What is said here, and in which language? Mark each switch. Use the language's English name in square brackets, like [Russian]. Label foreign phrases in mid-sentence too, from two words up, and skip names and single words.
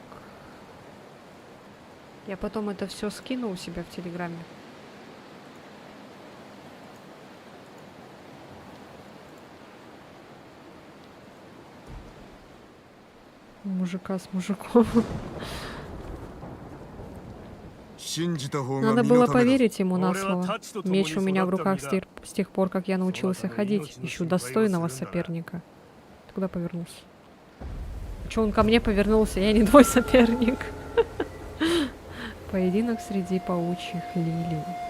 [Russian] Я потом это все скину у себя в Телеграме. Мужика с мужиком. [Japanese] 信じた方が [Russian] Надо [Japanese] 身 [Russian] было [Japanese] のためだぞ。 [Russian] поверить ему на слово. Меч у меня в руках с тех пор, как я научился ходить. Ищу достойного соперника. Ты куда повернулся? Че он ко мне повернулся? Я не твой соперник. Поединок среди паучьих лилий.